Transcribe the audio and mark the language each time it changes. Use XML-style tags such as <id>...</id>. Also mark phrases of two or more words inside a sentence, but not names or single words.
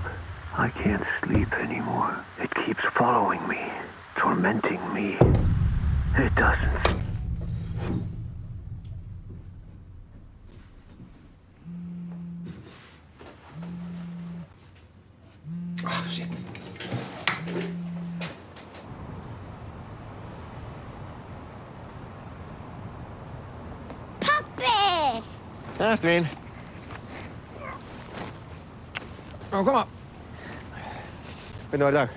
<en>I can't sleep anymore. It keeps following me, tormenting me. It doesn't. Oh, shit.</en> <is>Pappi! Ástin mín. Koma. Hvernig var í dag?</is>